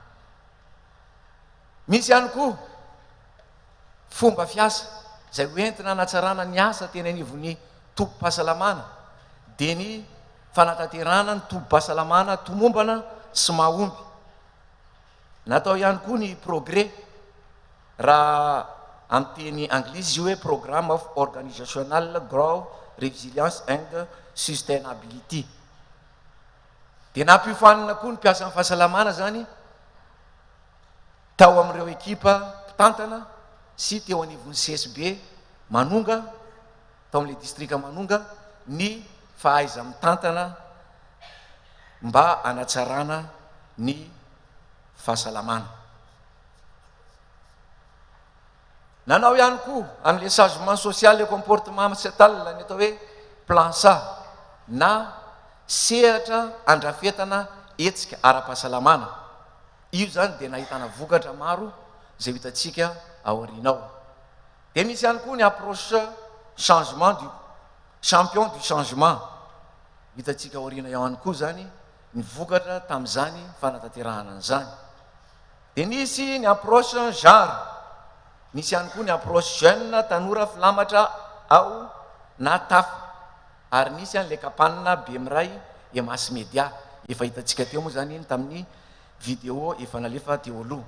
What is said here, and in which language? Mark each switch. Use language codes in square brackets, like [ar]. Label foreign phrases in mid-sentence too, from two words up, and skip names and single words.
[mg] Misy ihany koa fomba fiasa zay hoentina hanatsarana ny asa teny anivon'ny tompo-pahasalamana dia ny fanatanterana ny tompo-pahasalamana tomombana sy mahomby. Natao ihany koa ny progrès, raha amin'ny teny anglisy io hoe [en] programme of organisational growth resilience and sustainability. [mg] Dia nampiofanana koa ny mpiasa amin'ny fahasalamana zany tao amin'ireo ekipa mpitantana sy teo anivon'ny CSB Manonga, tao amin'ilay distrika Manonga, ny fahaiza mitantana mba hanatsarana ny fahasalamana. Nanao ihany koa amin'le [fr] changement social et comportement sociétal [mg] ny atao hoe plansa na sehatra andrafetana hetsika ara-pahasalamana. Io zany dia nahitana vokatra maro zay hitantsika aorianao. Dia misy ihany koa ny [fr] approche changement du champion du changement, [mg] hitantsika aoriana ihany koa zany ny vokatra tamin'izany fanatanterahana an'izany. Dia nisy ny [fr] approche genre, [mg] nisy ihany koa ny [fr] approche jeune [mg] tanora filamatra ao na tafa, ary nisy an'le kapanina be miray e [en] mass media [mg] efa hitantsika teo moa zany iny tamin'ny vidéo efa nalefa teo aloha.